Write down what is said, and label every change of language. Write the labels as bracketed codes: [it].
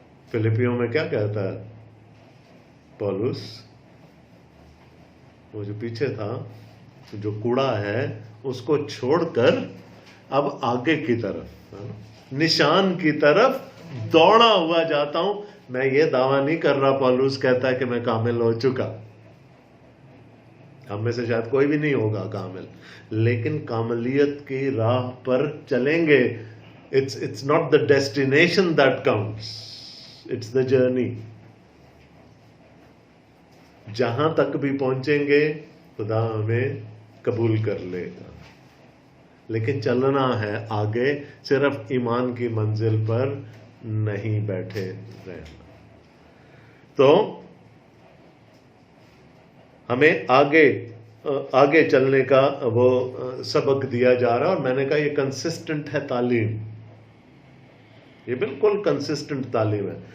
[ur] فلپیوں میں کیا کہتا ہے پولس؟ وہ جو پیچھے تھا، جو کوڑا ہے اس کو چھوڑ کر اب آگے کی طرف، نشان کی طرف دوڑا ہوا جاتا ہوں۔ میں یہ دعویٰ نہیں کر رہا، پولس کہتا ہے کہ میں کامل ہو چکا، ہم میں سے شاید کوئی بھی نہیں ہوگا کامل، لیکن کاملیت کی راہ پر چلیں گے۔ [en] It's not the destination that counts, it's the journey. [ur] جہاں تک بھی پہنچیں گے خدا ہمیں قبول کر لے گا، لیکن چلنا ہے آگے، صرف ایمان کی منزل پر نہیں بیٹھے رہنا. تو ہمیں آگے چلنے کا وہ سبق دیا جا رہا ہے، اور میں نے کہا یہ کنسسٹنٹ ہے تعلیم، یہ بالکل کنسسٹنٹ تعلیم ہے.